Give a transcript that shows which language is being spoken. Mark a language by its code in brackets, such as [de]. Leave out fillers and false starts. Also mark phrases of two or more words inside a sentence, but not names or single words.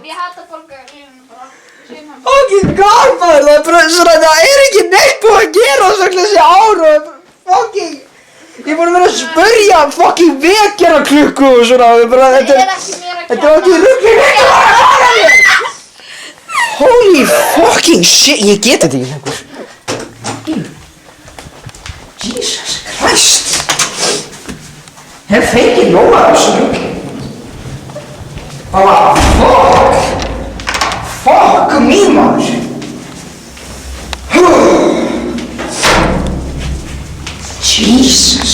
[is] Ég hata borgarlínuna bara. [en] Fucking god, [is] maður, það bara svona, það ekki neitt búið að gera þessi ár og fucking, ég búinn að vera að spyrja fucking vekjaraklukku og svona, þetta ekki ruglið. [en] Holy fucking shit, [is] ég get þetta ekki lengur. [en] Jesus Christ. [is] Hef fengið nóg af þessu rugli. Bara [en] fuck me, [is] maður. Jesus.